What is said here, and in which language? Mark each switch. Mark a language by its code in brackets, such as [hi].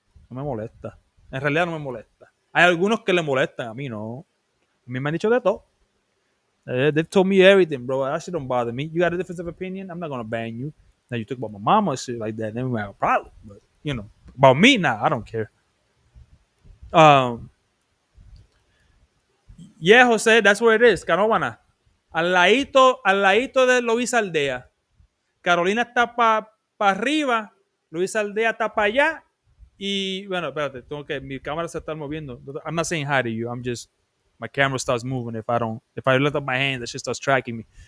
[es] No me molesta. En realidad no me molesta. Hay algunos que le molestan, a mí no. A mí me han dicho de todo. [en] They've told me everything, bro. That shit don't bother me. You got a difference of opinion, I'm not gonna ban you. Now you talk about my mama and shit like that, then we have a problem. But you know, about me, nah, I don't care. Um, yeah, Jose, that's where it is, Canóvana. [es] Al ladito de Luis Aldea. Carolina está para arriba, Luis Aldea está para allá. Y bueno, espérate, tengo que, mi cámara se está moviendo. [en] I'm not saying hi to you. I'm just, my camera starts moving if I lift up my hand, that shit starts tracking me.